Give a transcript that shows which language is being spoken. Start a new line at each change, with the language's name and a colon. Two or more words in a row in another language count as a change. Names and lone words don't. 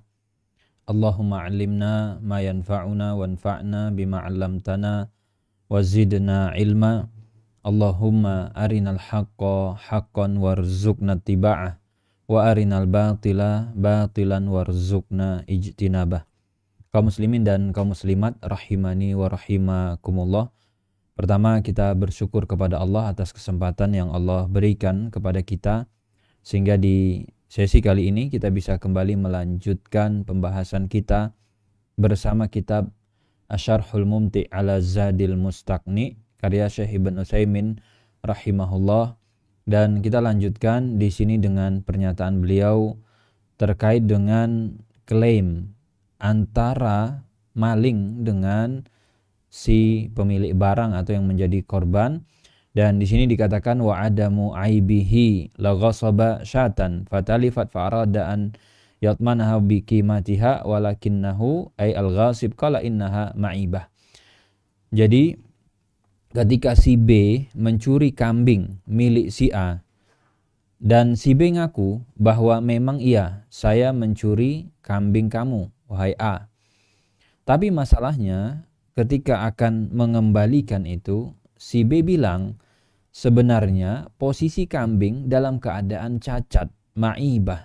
Arabic: اللهم علمنا ما ينفعنا وانفعنا بما علمتنا وزدنا علما. اللهم أرنا الحق حقا وارزقنا اتباعه وأرنا الباطل باطلا وارزقنا اجتنابه.
Indonesian: Kaum muslimin dan kaum muslimat
Arabic: رحمني ورحمكم الله.
Indonesian: Pertama, kita bersyukur kepada Allah atas kesempatan yang Allah berikan kepada kita sehingga di sesi kali ini kita bisa kembali melanjutkan pembahasan kita bersama kitab Asyarhul Mumti' ala Zadil Mustaqni karya Syekh Ibn Utsaimin rahimahullah, dan kita lanjutkan di sini dengan pernyataan beliau terkait dengan klaim antara maling dengan si pemilik barang atau yang menjadi korban. Dan di sini dikatakan
Arabic: وعدم عيبه لا غصب شاة فتلفت فأراد أن يضمنها بقيمتها ولكنه أي الغاصب قال إنها معيبة.
Indonesian: Jadi ketika si B mencuri kambing milik si A dan si B ngaku bahwa memang iya saya mencuri kambing kamu wahai A. Tapi masalahnya ketika akan mengembalikan itu, si B bilang sebenarnya posisi kambing dalam keadaan cacat, ma'ibah.